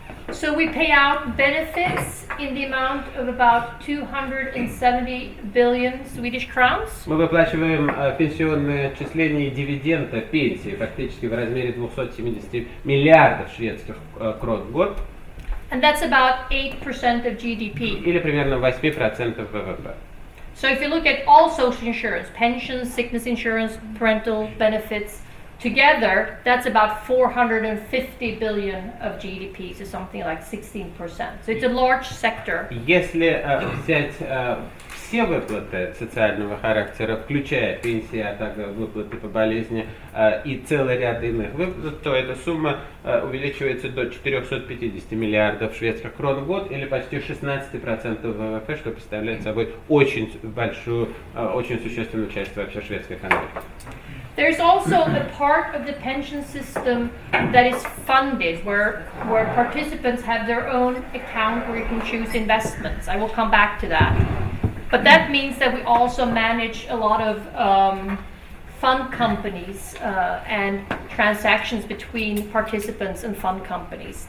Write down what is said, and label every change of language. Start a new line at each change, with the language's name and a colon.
English: So we pay out benefits in the amount of about 270 billion Swedish crowns.
Russian: Мы выплачиваем пенсионные отчисления и дивиденды пенсии фактически в размере 270 миллиардов шведских крон в год.
English: And that's about 8% of GDP.
Russian: Или примерно 8% ВВП.
English: So if you look at all social insurance, pensions, sickness insurance, parental benefits, together, that's about 450 billion of GDP, so something like 16%. So it's a large sector.
Russian: Если взять все выплаты социального характера, включая пенсии, а также выплаты по болезни и целый ряд иных выплат, то эта сумма увеличивается до 450 миллиардов шведских крон в год, или почти 16% ВВП, что представляет собой очень большую, очень существенную часть вообще шведской экономики.
English: There's also a part of the pension system that is funded, where participants have their own account where you can choose investments. I will come back to that. But that means that we also manage a lot of fund companies and transactions between participants and fund companies.